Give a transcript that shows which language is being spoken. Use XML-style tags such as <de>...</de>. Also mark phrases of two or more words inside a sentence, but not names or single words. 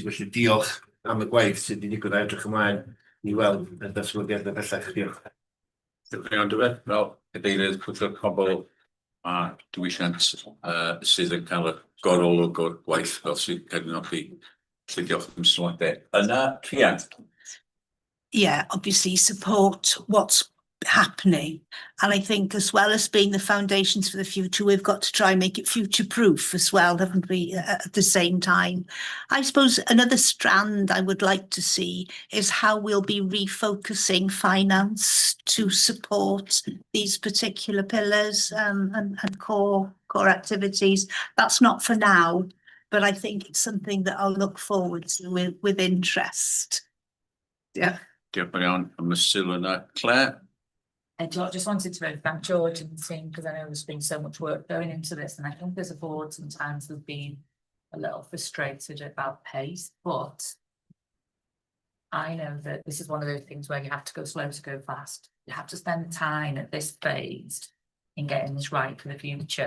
<cy>Felly diolch am y gwaith sydd wedi digwydd a edrych ymlaen i weld y datblygiadau bellach. Diolch. Diolch yn iawn, Dyfed. Fel cadeirydd Pwyllgor Pobl a diwylliant sydd yn cael y gorolwg o'r gwaith fel sydd cael ei nodi. Felly diolch am sylwadau. Yna, Rhian.</cy> <en>Yeah, obviously support what's happening, and I think as well as being the foundations for the future, we've got to try and make it future proof as well, haven't we, at the same time. I suppose another strand I would like to see is how we'll be refocusing finance to support these particular pillars and core activities. That's not for now, but I think it's something that I'll look forward to with interest. Yeah.</en> <cy>Diolch yn iawn am y sylw yna. Claire?</cy> <en>I just wanted to thank George and the team, because I know there's been so much work going into this, and I think as a board sometimes we've been a little frustrated about pace, but I know that this is one of those things where you have to go slow to go fast. You have to spend time at this phase in getting this right for the future.</en>